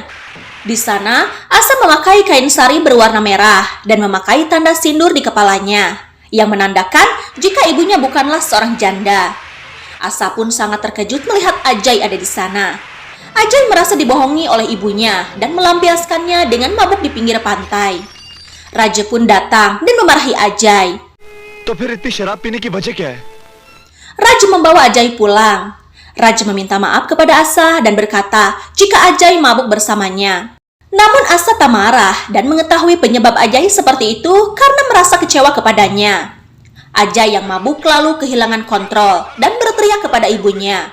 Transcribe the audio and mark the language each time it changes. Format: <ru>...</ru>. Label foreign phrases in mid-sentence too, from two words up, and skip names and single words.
<id>Di sana, Asa memakai kain sari berwarna merah dan memakai tanda sindur di kepalanya, yang menandakan jika ibunya bukanlah seorang janda. Asa pun sangat terkejut melihat Ajay ada di sana. Ajay merasa dibohongi oleh ibunya dan melampiaskannya dengan mabuk di pinggir pantai. Raja pun datang dan memarahi Ajay.</id> <hi>तो फिर इतनी शराब पीने की वजह क्या है?</hi> <id>Raj membawa Ajay pulang. Raj meminta maaf kepada Asa dan berkata jika Ajay mabuk bersamanya. Namun Asa tak marah dan mengetahui penyebab Ajay seperti itu karena merasa kecewa kepadanya. Ajay yang mabuk lalu kehilangan kontrol dan berteriak kepada ibunya.</id>